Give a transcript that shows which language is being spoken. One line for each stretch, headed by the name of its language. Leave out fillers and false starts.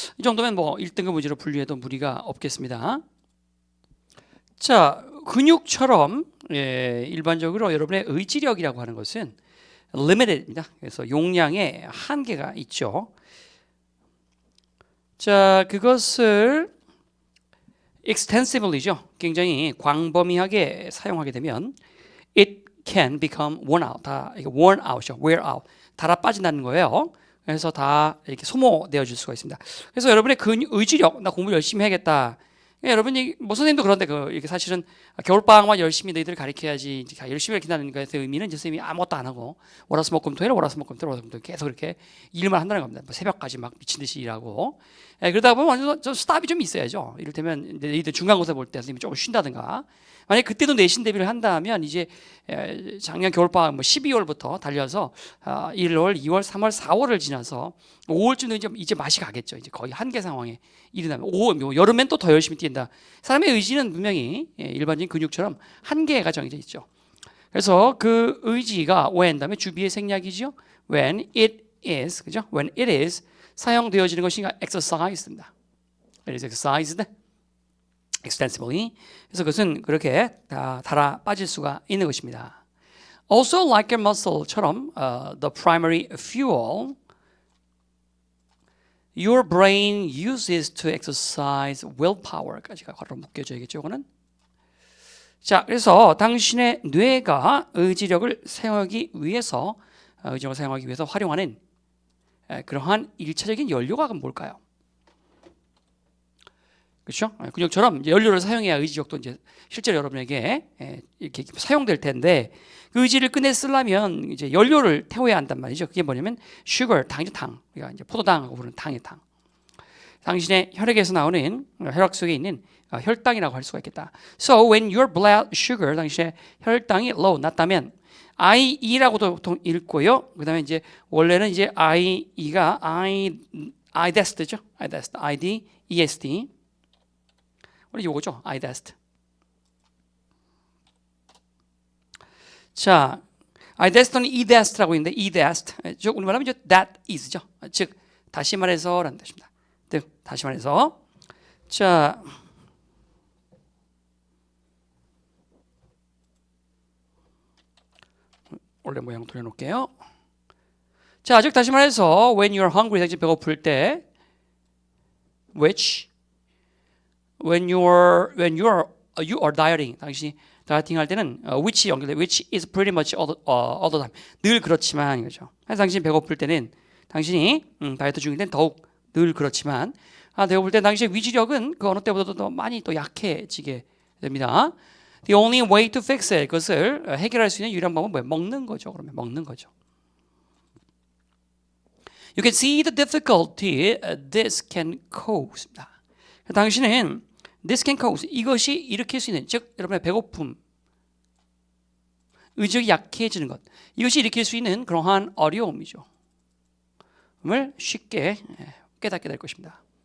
Korean: 이 정도면 뭐 1등급 문제로 분류해도 무리가 없겠습니다. 자, 근육처럼 일반적으로 여러분의 의지력이라고 하는 것은 limited입니다. 그래서 용량에 한계가 있죠. 자, 그것을 extensively죠. 굉장히 광범위하게 사용하게 되면
English: it can become worn out.
Korean: 다 이게
English: worn out
Korean: 이죠.
English: wear out.
Korean: 달아 빠진다는 거예요. 그래서 다 이렇게 소모되어질 수가 있습니다. 그래서 여러분의 의지력, 나 공부 열심히 해야겠다. 여러분이 뭐 선생님도 그런데 이렇게 사실은 겨울방학만 열심히 너희들 가르쳐야지 열심히 가르친다는 것의 의미는 이제 선생님이 아무것도 안 하고 월화수목금토일 계속 이렇게 일만 한다는 겁니다. 뭐 새벽까지 막 미친 듯이 일하고 그러다 보면 완전 좀 스탑이 좀 있어야죠. 이를테면 너희들 중간고사 볼 때 선생님이 조금 쉰다든가 만약 그때도 내신 대비를 한다면 이제 작년 겨울방학 뭐 12월부터 달려서 1월, 2월, 3월, 4월을 지나서 5월쯤도 이제 맛이 가겠죠. 이제 거의 한계 상황에 이르다면 여름엔 또 더 열심히 뛴다. 사람의 의지는 분명히 일반적인 근육처럼 한계가 정해져 있죠. 그래서 그 의지가 when 다음에 주비의 생략이죠.
English: when it is
Korean: 그죠?
English: when it is
Korean: 사용되어지는 것이
English: exercised입니다. It is exercised extensively.
Korean: 그래서 그것은 그렇게 다 달아 빠질 수가 있는 것입니다.
English: Also like your muscle처럼 the primary fuel your brain uses to exercise willpower까지가
Korean: 괄호로 묶여져야겠죠. 이거는. 자, 그래서 당신의 뇌가 의지력을 사용하기 위해서 활용하는 그러한 일차적인 연료가 뭘까요? 그렇죠? 근육처럼 연료를 사용해야 의지력도 이제 실제로 여러분에게 이렇게 사용될 텐데 그 의지를 끝내 쓰려면 이제 연료를 태워야 한단 말이죠. 그게 뭐냐면 sugar, 당이죠, 당. 우리가 이제 포도당하고 부르는 당의 당. 당신의 혈액에서 나오는 혈액 속에 있는 혈당이라고 할 수가 있겠다.
English: So when your blood sugar,
Korean: 당신의 혈당이 low, 낮다면 IE라고도 보통 읽고요. 그다음에 이제 원래는 이제 IE가 IDEST죠. ID, ESD. 원래 요거죠. IDEST. 자, IDEST는 EDEST라고 있는데 EDEST. 즉 우리말 하면 이제
English: that is
Korean: 죠. 즉 다시 말해서라는 뜻입니다. 다시 말해서 자 원래 모양 돌려놓을게요. 자, 즉 다시 말해서
English: when you're hungry,
Korean: 배고플 때
English: when you are dieting,
Korean: 당신이 다이어팅 할 때는
English: which 연결돼 which is pretty much all the time
Korean: 늘 그렇지만 이거죠. 당신이 배고플 때는 당신이 다이어트 중일 때는 더욱 늘 그렇지만 배고플 때 당신의 위지력은 그 어느 때보다도 더 많이 또 약해지게 됩니다.
English: The only way to fix it,
Korean: 그것을 해결할 수 있는 유일한 방법은 뭐예요? 먹는 거죠. 그러면 먹는 거죠.
English: You can see the difficulty this can cause.
Korean: 당신은
English: this can cause,
Korean: 이것이 일으킬 수 있는, 즉 여러분의 배고픔, 의지력이 약해지는 것, 이것이 일으킬 수 있는 그러한 어려움이죠. 을 쉽게 깨닫게 될 것입니다.